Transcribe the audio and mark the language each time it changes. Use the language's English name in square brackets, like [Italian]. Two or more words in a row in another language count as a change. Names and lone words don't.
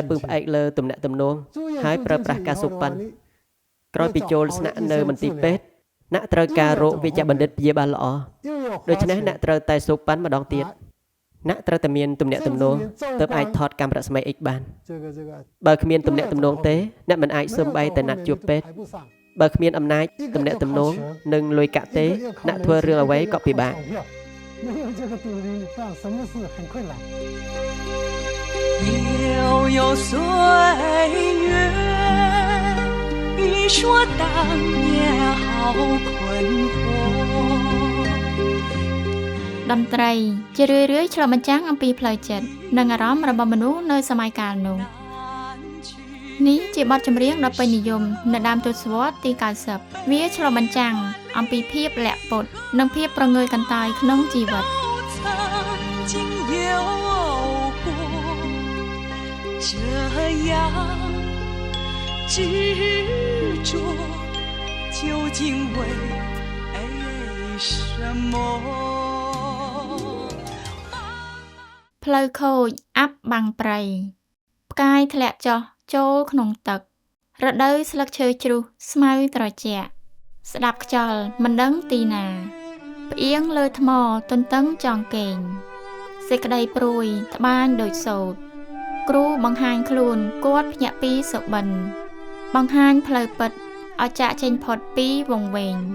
[Khmer] ពឹងផ្អែកលើទំនាក់ទំនងហើយប្រើប្រាស់ការសូកប៉ាន់ក្រោយពីចូលស្នាក់នៅមន្ទីរពេទ្យអ្នកត្រូវការរកវេជ្ជបណ្ឌិតព្យាបាលល្អដូច្នេះអ្នកត្រូវតែសូកប៉ាន់ម្ដងទៀតអ្នកត្រូវតែមានទំនាក់ទំនងទើបអាចថតកាមេរ៉ាស្មី X បានបើគ្មានទំនាក់ទំនងទេអ្នកមិនអាចសូម្បីតែណាត់ជួបពេទ្យបើគ្មានអំណាចទំនាក់ទំនងនិងលុយកាក់ទេអ្នកធ្វើរឿងអ្វីក៏ពិបាក [Chinese] 悠岁月你说当年好困惑 [Khmer] តន្ត្រីជារឿយៗឆ្លុះបញ្ចាំងអំពីផ្លូវចិត្តនិងអារម្មណ៍របស់មនុស្សនៅសម័យកាលនោះនេះជាបទចម្រៀងដ៏ពេញនិយមនៅដើមទសវត្សរ៍ទី90វាឆ្លុះបញ្ចាំងអំពីភាពលាក់ពុតនិងភាពប្រងើយកន្តើយក្នុងជីវិត [Chinese] 这样执着究竟为什么 [Khmer] ផ្លូវខូចអាប់បាំងព្រៃផ្កាយធ្លាក់ចុះចូលក្នុងទឹករដូវស្លឹកឈើជ្រុះស្មៅត្រជាក់ស្ដាប់ខ្យល់មិនដឹងទីណាផ្អៀងលើថ្មទន្ទឹងចង់កេងសេចក្តីព្រួយត្បាញដូចសូត្រគ្រូបង្ហាញខ្លួនគាត់ភ្ញាក់ពីសុបិនបង្ហាញផ្លូវពិតឲ្យចាក់ចេញផុតពីវង្វេង